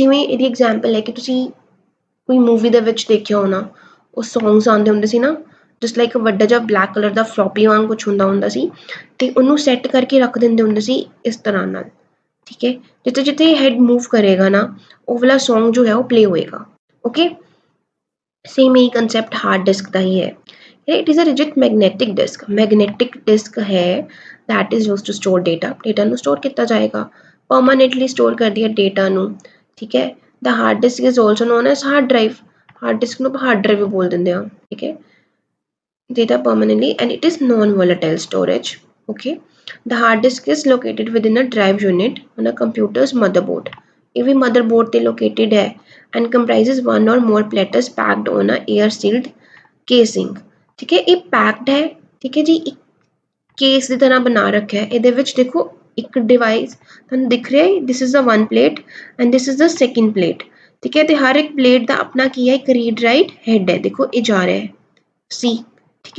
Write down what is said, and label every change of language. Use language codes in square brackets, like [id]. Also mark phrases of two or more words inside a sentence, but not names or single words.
[pa] ਜਿਵੇਂ ਇਹਦੀ ਐਗਜ਼ਾਮਪਲ ਹੈ ਕਿ ਤੁਸੀਂ ਕੋਈ ਮੂਵੀ ਦੇ ਵਿੱਚ ਦੇਖਿਆ ਹੋਣਾ, ਉਹ ਸੌਂਗਸ ਆਉਂਦੇ ਹੁੰਦੇ ਸੀ ਨਾ, [en] just like [pa] ਵੱਡਾ ਜਿਹਾ [en] black color [pa] ਦਾ ਫਲੋਪੀ ਵਾਂਗ ਕੁਛ ਹੁੰਦਾ ਸੀ, ਤੇ ਉਹਨੂੰ ਸੈੱਟ ਕਰਕੇ ਰੱਖ ਦਿੰਦੇ ਹੁੰਦੇ ਸੀ ਇਸ ਤਰ੍ਹਾਂ ਨਾਲ, ਠੀਕ ਹੈ। ਜਿੱਥੇ ਜਿੱਥੇ [en] head move [pa] ਕਰੇਗਾ ਨਾ ਉਹ ਵਾਲਾ ਸੌਂਗ ਜੋ ਹੈ ਉਹ ਪਲੇ ਹੋਏਗਾ, ਓਕੇ। ਸੇਮ ਹੀ ਕੰਸੈਪਟ ਹਾਰਡ ਡਿਸਕ ਦਾ ਹੀ ਹੈ। [en] it is a rigid magnetic disk, magnetic disk ਹੈ that is used to store data, [pa] ਡੇਟਾ ਨੂੰ ਸਟੋਰ ਕੀਤਾ ਜਾਏਗਾ, [en] permanently store [pa] ਕਰਦੀ ਹੈ ਡੇਟਾ ਨੂੰ, ਠੀਕ ਹੈ। [en] the hard disk is also known as hard drive, hard disk [pa] ਨੂੰ [en] hard drive [pa] ਵੀ ਬੋਲ ਦਿੰਦੇ ਆ, ਠੀਕ ਹੈ। [en] Data permanently and it is non-volatile storage, okay. The hard disk is located within a drive unit on a computer's motherboard, [pa] ਇਹ ਵੀ [en] motherboard ਤੇ located ਹੈ and comprises one or more platters packed on a air sealed casing, [pa] ਠੀਕ ਹੈ। ਇਹ packed ਹੈ, ਠੀਕ ਹੈ ਜੀ, ਇੱਕ ਕੇਸ ਦੀ ਤਰ੍ਹਾਂ ਬਣਾ ਰੱਖਿਆ ਹੈ। ਇਹਦੇ ਵਿੱਚ ਦੇਖੋ ਇੱਕ ਡਿਵਾਈਸ ਤੁਹਾਨੂੰ ਦਿਖ ਰਿਹਾ ਹੈ, [en] this is the one plate and this is the second plate, [pa] ਠੀਕ ਹੈ। ਤੇ ਹਰ ਇੱਕ ਪਲੇਟ ਦਾ ਆਪਣਾ ਕੀ ਹੈ, ਇੱਕ [en] read write head [pa] ਹੈ, ਦੇਖੋ ਇਹ ਜਾ ਰਿਹਾ ਹੈ ਸੀ, ਠੀਕ ਹੈ।